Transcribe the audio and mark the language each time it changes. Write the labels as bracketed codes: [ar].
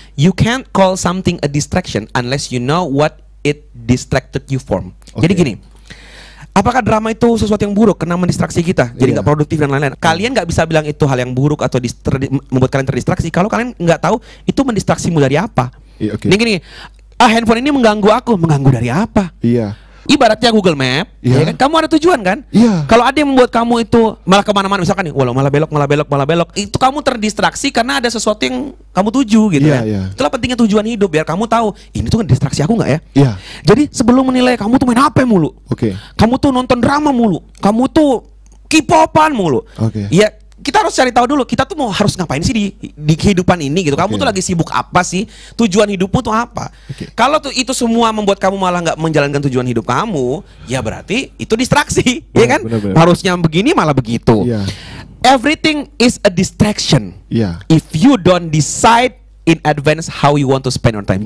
[en] You can't call something a distraction unless you know what it distracted you from. [id] Jadi gini, apakah drama itu sesuatu yang buruk karena mendistraksi kita, jadi nggak produktif dan lain-lain? Kalian nggak bisa bilang itu hal yang buruk atau membuat kalian terdistraksi kalau kalian nggak tahu itu mendistraksimu dari apa. Iya, oke. Ini gini, handphone ini mengganggu aku, mengganggu dari apa? Iya. Ibaratnya Google Map, ya kan? Kamu ada tujuan kan? Iya. Kalau ada yang membuat kamu itu malah kemana-mana, misalkan nih, walau malah belok, itu kamu terdistraksi karena ada sesuatu yang kamu tuju gitu Iya, kan? iya. Itulah pentingnya tujuan hidup, biar kamu tahu ini tuh distraksi aku nggak ya? Iya. Jadi sebelum menilai kamu tuh main HP mulu, Oke. kamu tuh nonton drama mulu, kamu tuh K-popan mulu, Oke. ya kita harus cari tahu dulu kita tuh mau harus ngapain sih di kehidupan ini gitu. Kamu tuh lagi sibuk apa sih? Tujuan hidupmu tuh apa? Kalau tuh itu semua membuat kamu malah nggak menjalankan tujuan hidup kamu, ya berarti itu distraksi, ya kan? bener. Harusnya begini malah begitu. Iya. [en] Everything is a distraction. [id] Iya. [en] If you don't decide in advance how you want to spend your time.